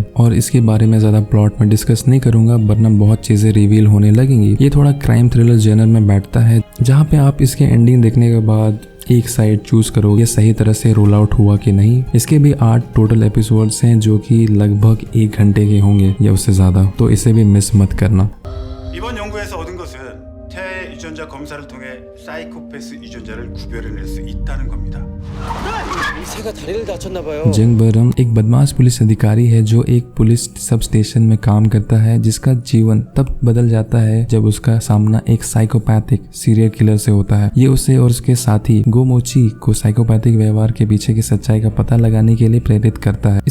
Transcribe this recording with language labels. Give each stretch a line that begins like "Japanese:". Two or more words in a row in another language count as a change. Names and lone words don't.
Hindi: और इसके बारे में ज्यादा प्लॉट में डिस्कस नहीं करूंगा वरना बहुत चीजें रिवील होने लगेंगी। ये थोड़ा
English: crime thriller
Hindi: जेनर में बैठता है जहाँ पे आप इसके एंडिंग देखने के बाद एक
English: side choose
Hindi: करोगे सही तरह से
English: roll out
Hindi: हुआ कि नहीं। इसके भी 8
English: total episodes
Hindi: हैं जो कि लगभग 1 घंटे के होंगे या उससे ज्यादा। तो इसे भी मिस मत करना।
Korean: 이번 연구에서 얻은 것은 태아 유전자 검사를 통해 사이코패스 유전자를 구별해낼 수 있다는 겁니다. 새가 다리를 다쳤나 봐요.
Hindi: जंग बरम एक बदमाश पुलिस अधिकारी है जो एक
English: police sub station
Hindi: में काम करता है, जिसका जीवन तब बदल जाता है जब उसका सामना एक
English: psychopathic serial killer
Hindi: से होता है। ये उसे और उसके साथी गोमोची को साइकोपैथिक व्यवहार के पीछे की सच्चाई का पता लगाने के लिए प्रेरित करता है।